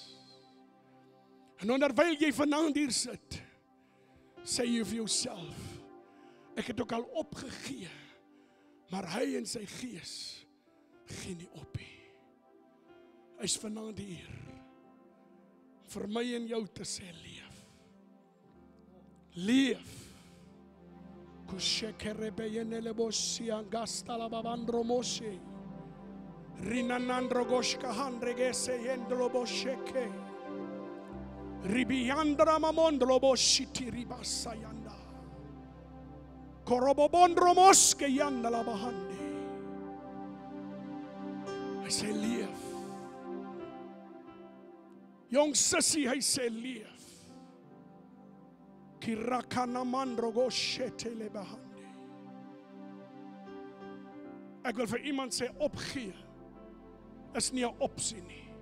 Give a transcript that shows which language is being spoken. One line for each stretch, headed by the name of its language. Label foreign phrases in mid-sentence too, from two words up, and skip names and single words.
Afrikaans: En onderwyl jy vanaand hier sit, sê jy vir jouself, ek het ook al opgegee, maar hy en sy gees gee nie op nie. Hy is vanaand hier, vir my en jou te sê leef. Leef. Kushekerebeyenelebosi angastala babandromoshe. Rinanandro goshkahandregese yendlobosheke. Ribiandra mamondloboshiti ribasayanda. Korobobondromoske yandala bahande. Hy sê leef. Jong sissie, hy sê leef. Kirakana mandrogo shetele bahande. Ek wil vir iemand sê opgee is nie 'n opsie nie.